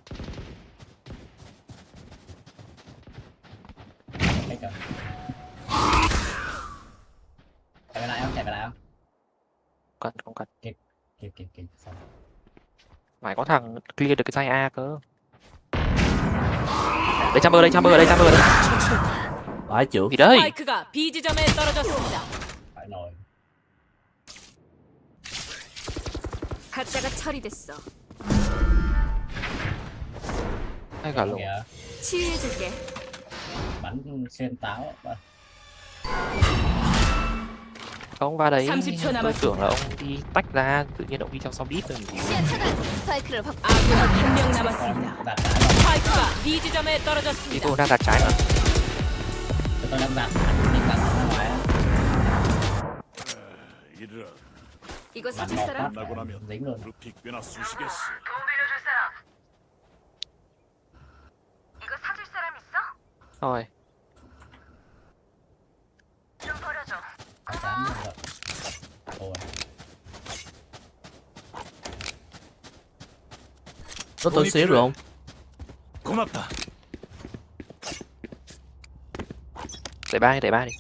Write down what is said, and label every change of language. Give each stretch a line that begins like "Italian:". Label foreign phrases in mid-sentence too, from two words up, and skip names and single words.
Vietnamese: Chạy về lại không? Không cần. Kịp. Xong. Phải có thằng clear được cái size A cơ. Đây Chamber đây. Phải chịu. Gì đấy?
Korean: 스파이크가 B 지점에 떨어졌습니다.
Vietnamese: Phải nổi.
Korean: 가짜가 처리됐어.
Vietnamese: Hay cả lỗ.
Korean: 치유해줄게.
Vietnamese: Bắn xuyên táo. Ông vào đấy,
Korean: 30초
Vietnamese: tôi
Korean: 남았습니다.
Vietnamese: tưởng là ông đi tách ra, tự nhiên ông đi trong sau đít rồi.
Korean: 스파이크를 확. 아군 한 명 남았습니다. 스파이크가 B 지점에
Vietnamese: Thì
Korean: 떨어졌습니다.
Vietnamese: tôi đang đặt trái mà. Tôi đang đặt ra ngoài á.
Korean: 이거
Vietnamese: Bắn
Korean: 사줄
Vietnamese: một
Korean: 사람?
Vietnamese: phát dính luôn.
Korean: 이거 사줄 사람 있어?
Vietnamese: Thôi.
Korean: 좀 버려줘.
Vietnamese: Chán rồi. Ôi. Có tôi xíu rồi không?
Korean: 고맙다.
Vietnamese: Để ba đi.